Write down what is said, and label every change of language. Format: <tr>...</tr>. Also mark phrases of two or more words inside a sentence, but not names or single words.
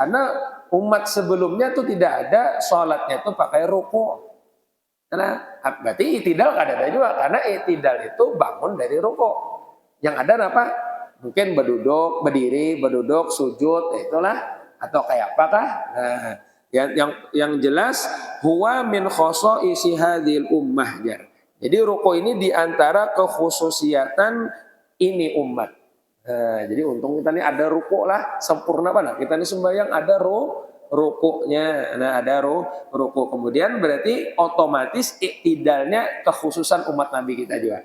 <id>Karena umat sebelumnya itu tidak ada sholatnya itu pakai ruku. Karena berarti iktidal ada juga karena iktidal itu bangun dari ruku. Yang ada apa? Mungkin berdiri, sujud, itulah atau kayak apakah? Nah, yang jelas</id> <ar>هو من خصائص هذه الأمة.</ar> <id>Jadi ruku ini diantara kekhususiatan ini umat. Nah, jadi untung kita ini ada ruku lah sempurna mana? Kita ini sembahyang ada rukuknya. Nah, ada ruku. Kemudian berarti otomatis iktidalnya kekhususan umat Nabi kita juga.</id>